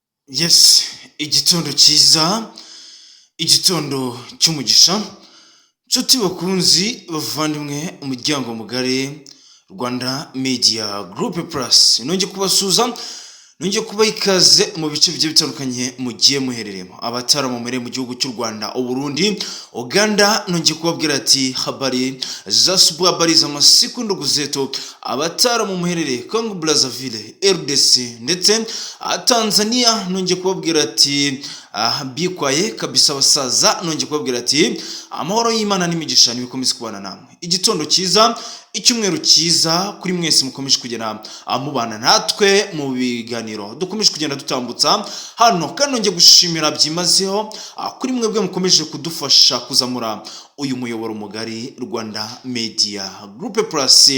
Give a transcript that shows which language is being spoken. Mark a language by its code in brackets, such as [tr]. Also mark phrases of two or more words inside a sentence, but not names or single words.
[rw] Yes, igitondo cyiza, igitondo cy'umugisha, nshuti bakunzi bavandimwe umuryango mugari Rwanda Media Group Plus. Nongeye kubasuza, nongeye kubaha ikaze mu bice bigiye bitandukanye mugiye muhereremo. Abataramumereye mu gihugu cy'u Rwanda, Uburundi, Uganda, nongeye kubabwira ati [sw] habari za subu, habari za masiku ndugu zetu. [rw] Abataramumereye Congo Brazzaville, RDC ndetse Tanzania, nongeye kubabwira ati bikwaye kabisa basaza, nongeye kubabwira ati amahoro y'Imana n'imigisha nibikomeze kubana namwe. Igitondo cyiza, icyumweru cyiza kuri mwese mukomeje kugenda mubana natwe mu biganiro dukomeje kugenda dutambutsa hano, kandi nongeye gushimira byimazeho kuri mwebwe mukomeje kudufasha kuzamura uyu muyoboro mugari Rwanda Media Group Plus.